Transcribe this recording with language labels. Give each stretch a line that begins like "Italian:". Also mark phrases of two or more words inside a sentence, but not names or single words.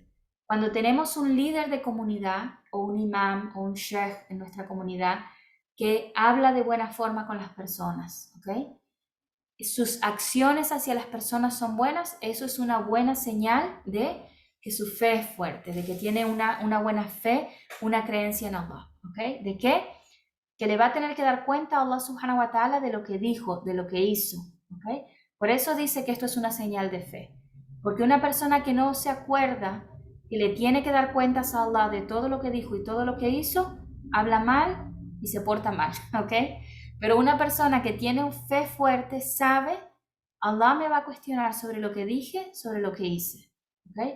Spanish: Cuando tenemos un líder de comunidad o un imán o un sheikh en nuestra comunidad que habla de buena forma con las personas, ¿ok? Sus acciones hacia las personas son buenas, eso es una buena señal de que su fe es fuerte, de que tiene una buena fe, una creencia en Allah, ¿ok? ¿De qué? Que le va a tener que dar cuenta a Allah
Arabic: سبحانه وتعالى
Spanish: de lo que dijo, de lo que hizo, ¿ok? Por eso dice que esto es una señal de fe, porque una persona que no se acuerda que le tiene que dar cuentas a Allah de todo lo que dijo y todo lo que hizo, habla mal y se porta mal, ¿ok? Pero una persona que tiene fe fuerte sabe, Allah me va a cuestionar sobre lo que dije, sobre lo que hice, ¿ok?